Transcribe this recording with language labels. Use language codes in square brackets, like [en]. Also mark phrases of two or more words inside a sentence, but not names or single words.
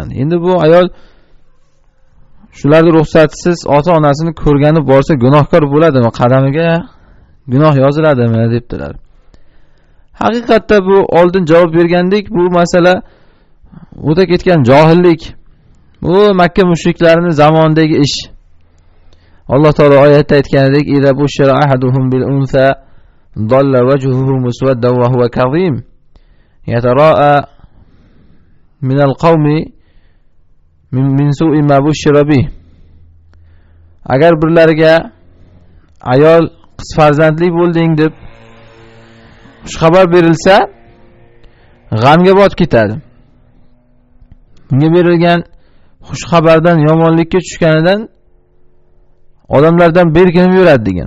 [uz] Endi bu ayol shularga ruxsatsiz ota-onasini ko'rgani borsa gunohkor bo'ladimi? Qadamiga gunoh yoziladimi debdilar. Haqiqatda bu oldin javob bergandik, bu masala o'ta ketgan johillik. Bu Makka mushriklarining zamonidagi ish. Alloh taolo oyatda aytganidek, [ar] "إذا بشر أحدهم بالأنثى ظل وجهه مسودا وهو كظيم يتوارى من القوم من سوء ما بشر به." [uz] Agar birlariga ayol qiz farzandli bo'lding deb xushxabar berilsa, g'amga botib ketadi. Bunga berilgan xushxabardan yomonlikka tushganidan odamlardan berkinib yuradi degan.